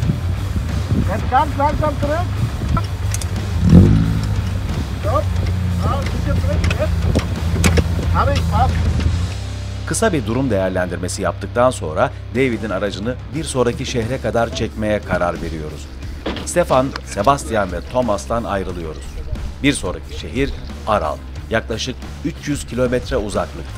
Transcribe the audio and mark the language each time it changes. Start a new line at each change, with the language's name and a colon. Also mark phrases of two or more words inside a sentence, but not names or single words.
German: Jetzt ganz langsam zurück. Stopp. Ein bisschen zurück. Jetzt. Habe ich, passt.
Turkish: Kısa bir durum değerlendirmesi yaptıktan sonra David'in aracını bir sonraki şehre kadar çekmeye karar veriyoruz. Stefan, Sebastian ve Thomas'tan ayrılıyoruz. Bir sonraki şehir Aral, yaklaşık 300 kilometre uzaklıkta.